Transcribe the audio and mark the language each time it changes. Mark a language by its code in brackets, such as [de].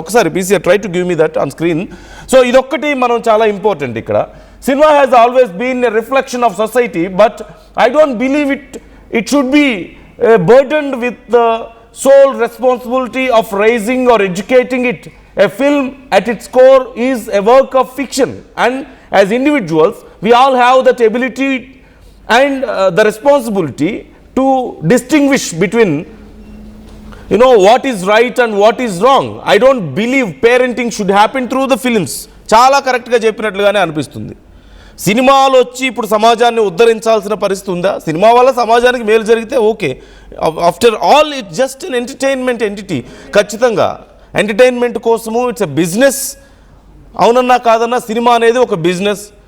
[en] ఒకసారి PCR try to give me that on screen. So [te] ఇదొక్కటి మనం చాలా ఇంపార్టెంట్ ఇక్కడ. [en] Cinema has always been a reflection of society but I don't believe it should be burdened with the sole responsibility of raising or educating it. A film at its core is a work of fiction and as individuals we all have that ability and the responsibility to distinguish between what is right and what is wrong. I don't believe parenting should happen through the films. [te] చాలా కరెక్ట్గా చెప్పినట్లుగానే అనిపిస్తుంది. సినిమాలు వచ్చి ఇప్పుడు సమాజాన్ని ఉద్ధరించాల్సిన పరిస్థితి ఉందా? సినిమా వల్ల సమాజానికి మేలు జరిగితే okay. [en] After all it's just an entertainment entity. [te] ఖచ్చితంగా ఎంటర్టైన్మెంట్ కోసము [en] It's a business. [te] అవునన్నా కాదన్నా సినిమా అనేది ఒక బిజినెస్.